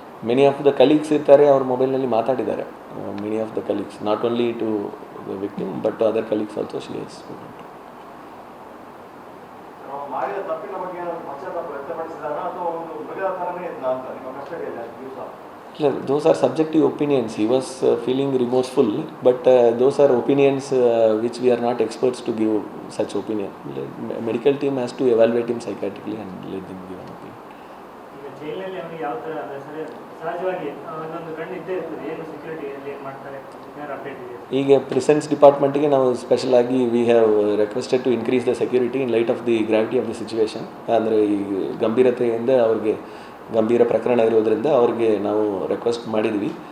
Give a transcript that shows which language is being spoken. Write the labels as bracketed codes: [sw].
[en] many of the colleagues [kn] ಇರ್ತಾರೆ, ಅವ್ರ ಮೊಬೈಲ್ನಲ್ಲಿ ಮಾತಾಡಿದ್ದಾರೆ. [en] Many of the colleagues, not only to the victim but to other colleagues also she has spoken. [kn] ಮಾಡಿದ ತಪ್ಪಿನ ಬಗ್ಗೆ ಪಶ್ಚಾತ್ತಾಪ ವ್ಯಕ್ತಪಡಿಸಿದಾಗ ಅಥವಾ ಒಂದು ಮೃಗದ ಥರನೇ ಇದ್ದ ಅಂತ ನಿಮ್ಮ ಕಸ್ಟಡಿಯಲ್ಲಿ ಅಷ್ಟು ದಿವಸ? ಇಲ್ಲ, [en] those are subjective opinions. He was feeling remorseful, but those are opinions which we are not experts to give such opinion. Medical team has to evaluate him psychiatrically and let them give an opinion. [kn] ಈಗ ಜೈಲಿನಲ್ಲಿ ಅವನಿಗೆ ಯಾವ ಥರ ಅಂದರೆ ಸರಿ ಸಹಜವಾಗಿ ಒಂದೊಂದು ಕಣ್ಣು ಇದ್ದೇ ಇರ್ತದೆ, ಏನು ಸೆಕ್ಯೂರಿಟಿಯಲ್ಲಿ ಏನು ಮಾಡ್ತಾರೆ ಏನಾರು ಅಪ್ಡೇಟ್ ಇದೆ? ಈಗ ಪ್ರಿಸೆನ್ಸ್ ಡಿಪಾರ್ಟ್ಮೆಂಟ್ಗೆ ನಾವು ಸ್ಪೆಷಲ್ ಆಗಿ [en] We have requested to increase the security in light of the gravity of the situation. [kn] ಅಂದರೆ ಈ ಗಂಭೀರತೆಯಿಂದ ಅವ್ರಿಗೆ ಗಂಭೀರ ಪ್ರಕರಣ ಇರೋದರಿಂದ ಅವ್ರಿಗೆ ನಾವು ರಿಕ್ವೆಸ್ಟ್ ಮಾಡಿದ್ವಿ.